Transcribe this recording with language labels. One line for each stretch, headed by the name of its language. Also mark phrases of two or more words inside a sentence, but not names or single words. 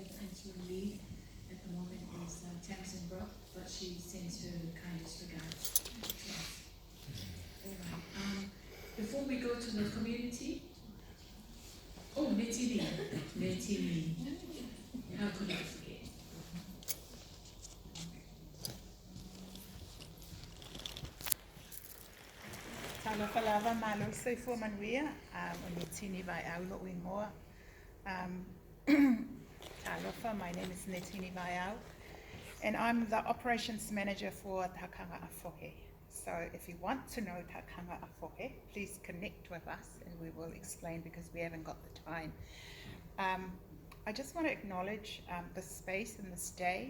English: The interim lead at the moment is Tamsin Brock, but she sends her kindest regards to us. All right. Before we go to the community, Netili. How could I forget?
Samoan: Talofa lava malo seifua manuia, o Netini vai aulo ingoa. Talofa,
English: my name is Netini Vaiau, and I'm the operations manager for Takanga Afohe. So if you want to know Takanga Afohe, please connect with us and we will explain because we haven't got the time. I just want to acknowledge the space and this day.